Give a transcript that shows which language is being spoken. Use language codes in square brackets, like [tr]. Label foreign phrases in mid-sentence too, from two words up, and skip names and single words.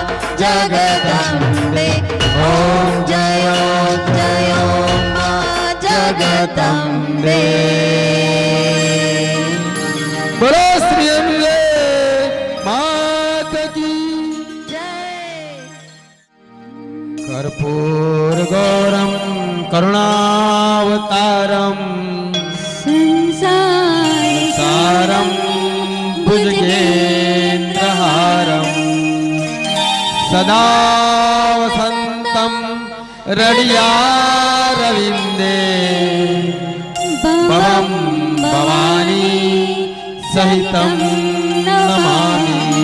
[gu] જગદંબે ઓમ જય માં જગદંબે બોલો શ્રી અંબે માત કી જય [sa] कर्पूर गौरम करुणावतारम सारम भुजगेन्द्रहारम सदा वसंतम रडियारविंदे भवम भवानी सहितं नमामि